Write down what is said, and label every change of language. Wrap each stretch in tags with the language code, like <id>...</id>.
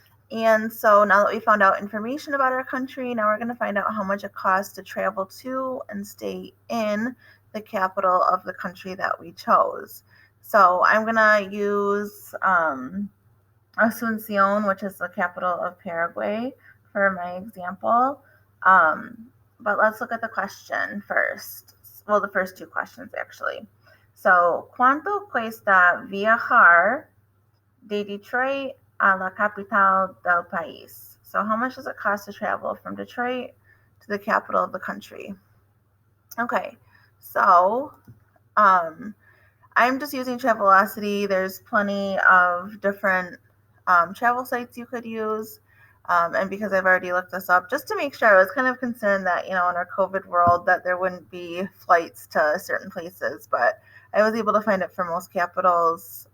<en>And so now that we found out information about our country, now we're going to find out how much it costs to travel to and stay in the capital of the country that we chose. So I'm going to use Asuncion, which is the capital of Paraguay, for my example. But let's look at the question first. Well, the first two questions, actually.</en> <es>So, ¿cuánto cuesta viajar de Detroit a la capital del país?</es> <en>So, how much does it cost to travel from Detroit to the capital of the country? Okay, so I'm just using Travelocity. There's plenty of different travel sites you could use. And because I've already looked this up, just to make sure, I was kind of concerned that, in our COVID world, that there wouldn't be flights to certain places, but I was able to find it for most capitals.</en>